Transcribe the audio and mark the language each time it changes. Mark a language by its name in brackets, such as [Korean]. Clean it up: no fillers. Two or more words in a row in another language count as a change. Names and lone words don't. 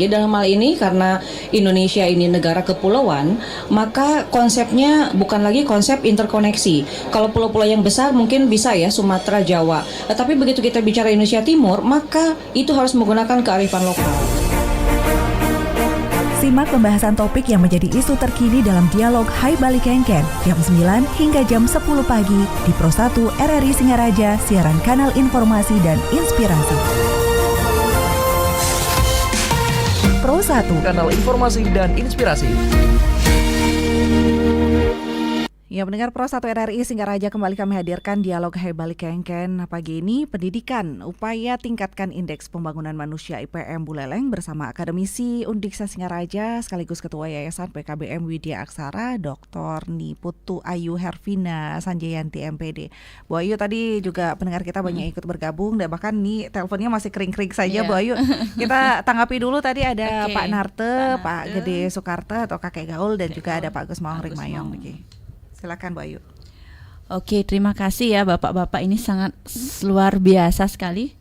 [Indonesian] Jadi dalam hal ini karena Indonesia ini negara kepulauan, maka konsepnya bukan lagi konsep interkoneksi. Kalau pulau-pulau yang besar mungkin bisa ya Sumatera, Jawa. Tapi begitu kita bicara Indonesia Timur, maka itu harus menggunakan kearifan lokal. Simak pembahasan topik yang menjadi isu terkini dalam dialog Hai Bali Kengken jam 9 hingga jam 10 pagi di Pro 1 RRI Singaraja, siaran kanal informasi dan inspirasi. Pro 1, kanal informasi dan inspirasi. Ya, mendengar Pro 1 RRI Singaraja, kembali kami hadirkan dialog Hai Bali Kengken pagi ini, pendidikan, upaya tingkatkan indeks pembangunan manusia IPM Buleleng bersama akademisi Undiksa Singaraja sekaligus Ketua Yayasan PKBM Widya Aksara, Dr. Niputu Ayu Hervina Sanjayanti MPD. Bu Ayu, tadi juga pendengar kita banyak ikut bergabung dan bahkan nih teleponnya masih kering-kering saja. Bu Ayu, kita tanggapi dulu tadi ada Pak Narte, Pak Gede Soekarta atau Kakek Gaul dan juga ada Pak Gus Maung Ringmayong. Silakan Bu Ayu. Oke, terima kasih ya Bapak-bapak, ini sangat luar biasa sekali.